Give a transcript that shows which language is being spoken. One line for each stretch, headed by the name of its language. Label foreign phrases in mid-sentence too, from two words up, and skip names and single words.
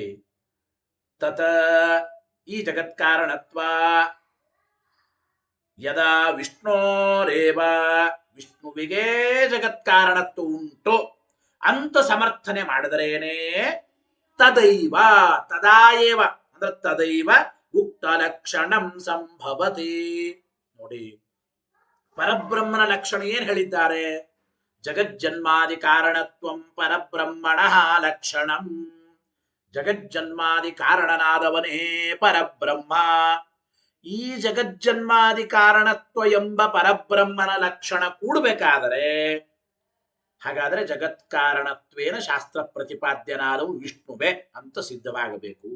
Sanskrit: ತತ ಈ ಜಗತ್ಕಾರಣತ್ವ ಯದಾ ವಿಷ್ಣೋರೇವ,
Kannada: ವಿಷ್ಣುವಿಗೆ ಜಗತ್ಕಾರಣತ್ವ ಉಂಟು ಅಂತ ಸಮರ್ಥನೆ ಮಾಡಿದರೇನೆ
Sanskrit: ತದೈವ, ತದಾಯೇವ ಅಂದ್ರೆ ತದೈವ ಉಕ್ತ ಲಕ್ಷಣಂ ಸಂಭವತಿ.
Kannada: ನೋಡಿ, ಪರಬ್ರಹ್ಮನ ಲಕ್ಷಣ ಏನ್ ಹೇಳಿದ್ದಾರೆ?
Sanskrit: ಜಗಜ್ಜನ್ಮಾದಿ ಕಾರಣತ್ವಂ ಪರಬ್ರಹ್ಮಣ ಲಕ್ಷಣಂ.
Kannada: ಜಗಜ್ಜನ್ಮಾದಿ ಕಾರಣನಾದವನೇ ಪರಬ್ರಹ್ಮ. ಈ ಜಗಜ್ಜನ್ಮಾದಿ ಕಾರಣತ್ವ ಎಂಬ ಪರಬ್ರಹ್ಮನ ಲಕ್ಷಣ ಕೂಡಬೇಕಾದರೆ ಹಾಗಾದ್ರೆ
Sanskrit: ಜಗತ್ಕಾರಣತ್ವೇನ ಶಾಸ್ತ್ರ
Kannada: ಪ್ರತಿಪಾದ್ಯನಾದವು ವಿಷ್ಣುವೆ ಅಂತ ಸಿದ್ಧವಾಗಬೇಕು.